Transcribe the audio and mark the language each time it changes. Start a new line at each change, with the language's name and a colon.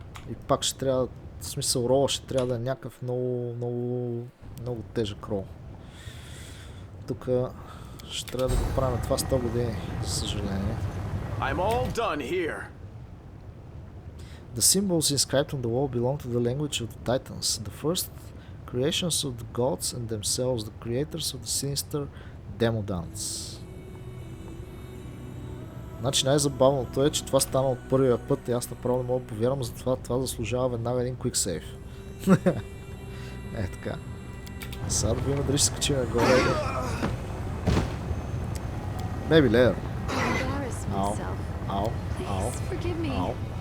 Bulgarian: И пак ще трябва, в смисъл рола ще трябва да е някакъв много тежък рол. Тук ще трябва да го правим това 100 години, за съжаление.
English: I'm all done here. The symbols inscribed on the wall belong to the language of the Titans, the first creations of the gods and themselves, the creators of the sinister demodans.
Bulgarian: Значи най-забавното е, че това стана от първия път и аз направо не мога да повярвам, затова това заслужава веднага един quick save. Е така. Сега да видим дали ще скачим нагоре.
English: Maybe later. Ау, ау, ау, ау.